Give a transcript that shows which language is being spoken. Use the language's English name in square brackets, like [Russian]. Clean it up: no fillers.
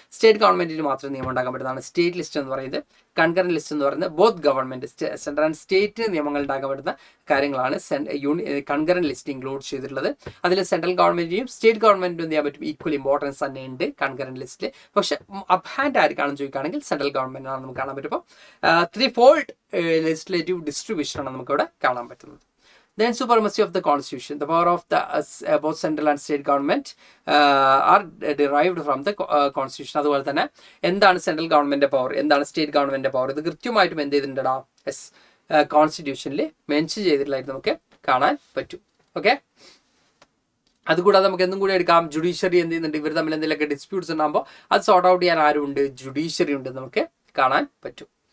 [Malayalam] State ഗവൺമെന്റിന് മാത്രം നിയമം ഉണ്ടാക്കാൻ പറ്റുന്നതാണ് സ്റ്റേറ്റ് ലിസ്റ്റ് എന്ന് പറയുന്നത്. കൺകറന്റ് ലിസ്റ്റ് എന്ന് പറയുന്നത് [English] both government, central and state [Malayalam] നിയമങ്ങൾ ഉണ്ടാക്കാൻ പറ്റുന്ന കാര്യങ്ങളാണ് കൺകറന്റ് ലിസ്റ്റ് ഇൻക്ലൂഡ് ചെയ്തിട്ടുള്ളത്. അതിൽ സെൻട്രൽ ഗവൺമെന്റിനും സ്റ്റേറ്റ് ഗവൺമെന്റിനും എന്ത് ചെയ്യാൻ പറ്റും, ഈക്വൽ ഇമ്പോർട്ടൻസ് തന്നെ ഉണ്ട് കൺകറന്റ് ലിസ്റ്റിൽ. പക്ഷെ അപ്പ് ഹാൻഡ് ആർക്കാണെന്ന് ചോദിക്കുകയാണെങ്കിൽ സെൻട്രൽ ഗവൺമെന്റ് ആണ് നമുക്ക് കാണാൻ പറ്റും. അപ്പോൾ 3-fold ലെജിസ്ലേറ്റീവ് ഡിസ്ട്രിബ്യൂഷൻ ആണ് നമുക്ക് ഇവിടെ കാണാൻ പറ്റുന്നത്. [English] Then supremacy of the constitution. The power of the both central and state government are derived from the constitution. [Malayalam] അതുപോലെ തന്നെ എന്താണ് സെൻട്രൽ ഗവൺമെന്റിന്റെ പവർ, എന്താണ് സ്റ്റേറ്റ് ഗവൺമെന്റിന്റെ പവർ, ഇത് കൃത്യമായിട്ടും എന്ത് ചെയ്തിട്ടുണ്ടാ കോൺസ്റ്റിറ്റ്യൂഷനിൽ മെൻഷൻ ചെയ്തിട്ടുള്ളതായിട്ട് നമുക്ക് കാണാൻ പറ്റും. ഓക്കെ, അതുകൂടാതെ നമുക്ക് എന്തും കൂടി എടുക്കാം, ജുഡീഷ്യറി എന്ത് ചെയ്യുന്നുണ്ട്, ഇവർ തമ്മിൽ എന്തെങ്കിലുമൊക്കെ ഡിസ്പ്യൂട്ട്സ് ഉണ്ടാകുമ്പോൾ അത് സോർട്ട് ഔട്ട് ചെയ്യാൻ ആരുണ്ട്, ജുഡീഷ്യറി ഉണ്ട് നമുക്ക് കാണാൻ പറ്റും.